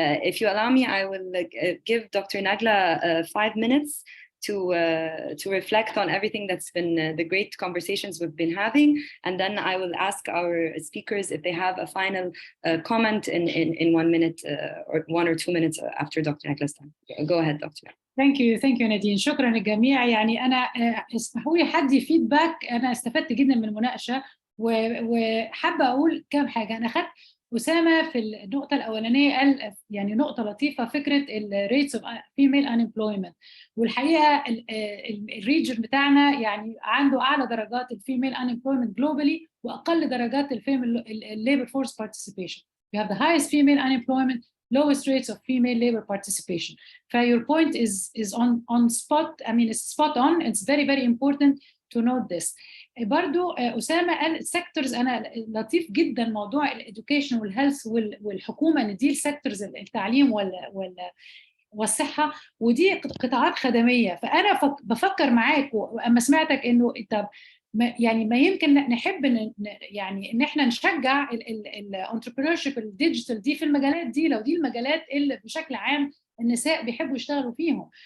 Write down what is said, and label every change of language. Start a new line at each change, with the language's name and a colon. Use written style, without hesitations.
English: If you allow me, I will give Dr. Nagla 5 minutes to reflect on everything that's been the great conversations we've been having, and then I will ask our speakers if they have a final comment in 1 minute or 1 or 2 minutes after Dr. Nagla's time. Go ahead, Dr. Thank you Nadine.
Arabic: شكرا للجميع. يعني أنا اسمحوا لي حدي فيدباك. أنا استفدت جدا من المناقشة وحابة أقول كام حاجة. أنا أخذت أسامة في النقطة الأولانية قال يعني نقطة لطيفة، فكرة الريتس اوف فيميل انيمبلويمنت، والحقيقة الريجن بتاعنا يعني عنده أعلى درجات الفيميل انيمبلويمنت جلوبالي وأقل درجات الليبر فورس بارتيسيبيشن.
English: We have the highest female unemployment, lowest rates of female labor participation. Your point is on spot. I mean, it's spot on. It's very, very important to note this.
Arabic: برضو أسامة قال sectors. أنا لطيف جدا موضوع الإدوكيشن والهيلث والحكومة إن دي السيكتورز، التعليم والصحة، ودي قطاعات خدمية. فأنا بفكر معاك وأما سمعتك إنه طب يعني ما يمكن نحب يعني ان احنا نشجع الانتربرينورشيب الديجيتال دي في المجالات دي، لو دي المجالات اللي بشكل عام النساء بيحبوا يشتغلوا فيهم.